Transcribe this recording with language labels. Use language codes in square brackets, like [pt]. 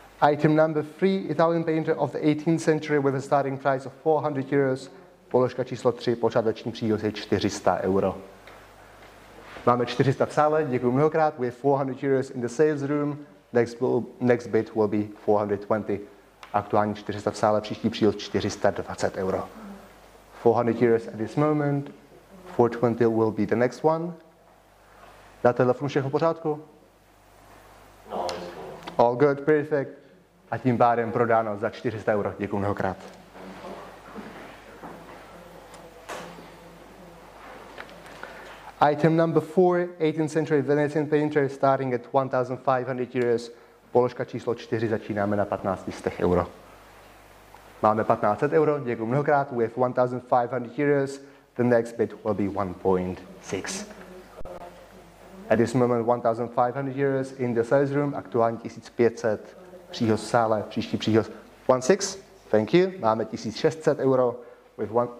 [en] Item number 3, Italian painter of the 18th century with a starting price of 400 euros. [cs] Položka číslo 3, počáteční příhoz je 400 euro. Máme 400 v sále, děkuji mnohokrát. [en] We have 400 euros in the sales room. Next bid will be 420. [cs] Aktuálně 400 v sále, příští příhoz 420 euro. [en] 400 euros at this moment. 420 will be the next one. [cs] Na telefonu všechno v pořádku? No. [en] All good, perfect. [cs] A tím pádem prodáno za 400 euro. Děkuji mnohokrát. [en] Item number 4, 18th century Venetian painter starting at 1,500 euros. [cs] Položka číslo 4 začínáme na 1,500 euro. Máme 1,500 euro, děkuji mnohokrát. [en] We have 1,500 euros. The next bid will be 1.6. At this moment 1,500 euros in the sales room, [cs] aktuálně 1,500. Příhoz v sále, příští příhoz 1.6, [en] thank you. [cs] Máme 1,600 euro [en] with